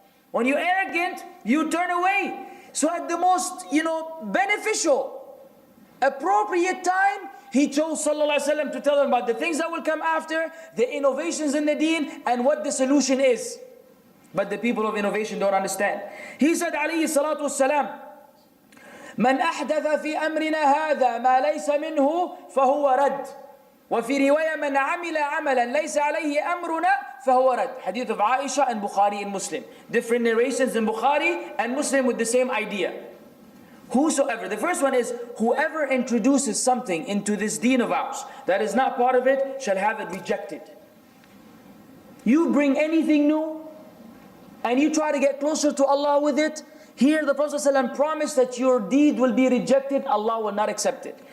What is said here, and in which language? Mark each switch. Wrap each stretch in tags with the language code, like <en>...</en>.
<en>When you're arrogant, you turn away. So at the most, beneficial, appropriate time, he chose sallallahu alaihi wasallam to tell them about the things that will come after, the innovations in the deen, and what the solution is. But the people of innovation don't understand. He said,</en> <ar>alayhi salatu wassalam, من أحدث في أمرنا هذا ما ليس منه فهو رد. وفي رواية من عمل عملا ليس عليه أمرنا فهو رد.</ar> <en>Hadith of Aaishah and Bukhari and Muslim. Different narrations in Bukhari and Muslim with the same idea. Whosoever, the first one is, whoever introduces something into this deen of ours that is not part of it, shall have it rejected. You bring anything new, and you try to get closer to Allah with it, here the Prophet ﷺ promised that your deed will be rejected, Allah will not accept it.</en>